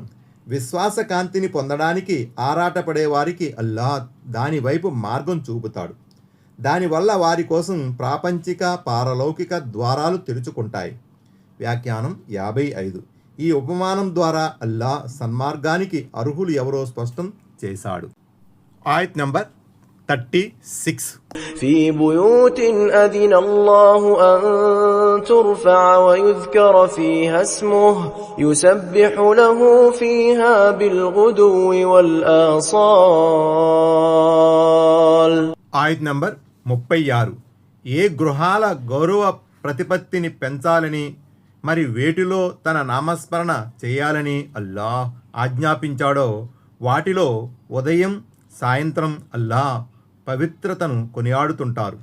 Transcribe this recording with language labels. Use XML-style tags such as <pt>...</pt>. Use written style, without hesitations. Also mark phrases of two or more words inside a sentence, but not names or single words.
<te>విశ్వాస కాంతిని పొందడానికి ఆరాటపడే వారికి అల్లాహ్ దాని వైపు మార్గం చూపుతాడు. దానివల్ల వారి కోసం ప్రాపంచిక పారలౌకిక ద్వారాలు తెరుచుకుంటాయి. వ్యాఖ్యానం 55. ఈ ఉపమానం ద్వారా అల్లాహ్ సన్మార్గానికి అర్హులు ఎవరో స్పష్టం చేశాడు. ఆయత్ నంబర్ 36.</te> <ar>في بيوت أذن الله أن ترفع ويذكر فيها اسمه يسبح له فيها بالغدو والآصال.</ar> <te>ఆయత్ నంబర్ 36. ఏ గృహాల గౌరవ ప్రతిపత్తిని పెంచాలని మరి వేటిలో తన నామస్మరణ చేయాలని అల్లాహ్ ఆజ్ఞాపించాడో వాటిలో ఉదయం సాయంత్రం అల్లాహ్ పవిత్రతను కొనియాడుతుంటారు.</te>